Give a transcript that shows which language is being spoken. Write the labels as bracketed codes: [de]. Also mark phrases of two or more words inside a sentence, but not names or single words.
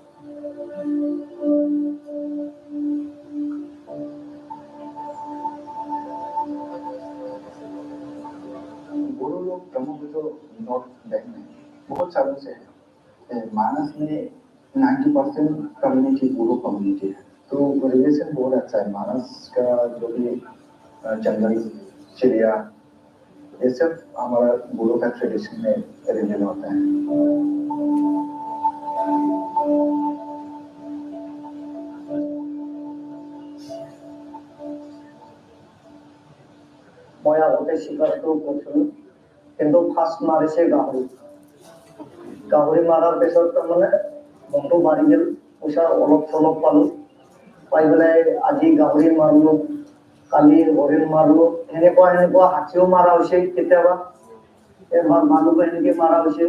[hi] बोरो लोग ब्रह्मपुत्र नॉर्थ बैंक में बहुत सालों से है. मानस में 90% कम्युनिटी बोरो कम्युनिटी है, तो रिलेशन बहुत अच्छा है. मानस का जो भी जंगल, चिड़िया, ये सब हमारा बोरो का ट्रेडिशन में रिलेट होता है. [as] মই আগতে শিকাৰটো কৰিছিলোঁ, কিন্তু ফাৰ্ষ্ট মাৰিছে গাহৰি মাৰাৰ পিছত তাৰমানে মনটো বাঢ়ি গ'ল, পইচা অলপ চলপ পালোঁ, পাই পেলাই আজি গাহৰি মাৰিলোঁ, কালি হৰিণ মাৰিলোঁ, এনেকুৱা হাতীও মাৰা হৈছে কেতিয়াবা, এবাৰ মানুহো এনেকৈ মাৰা হৈছে.